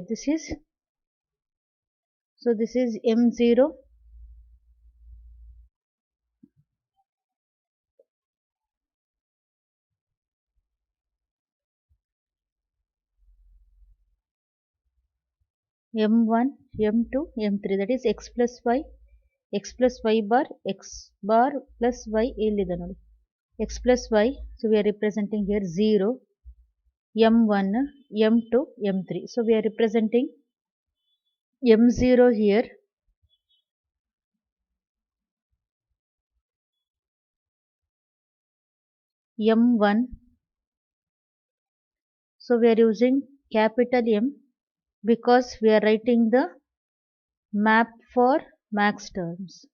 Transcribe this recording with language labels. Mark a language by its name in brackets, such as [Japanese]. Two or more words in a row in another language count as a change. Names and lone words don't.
[English] This is, so this is m0, m1, m2, m3, that is x plus y, x plus y bar, x bar plus y [Kannada] ಇಲ್ಲಿದೆ ನೋಡಿ, [English] x plus y, so we are representing here 0, m1, m2, m3, so we are representing m0 here, m1, so we are using capital M because we are writing the map for max terms.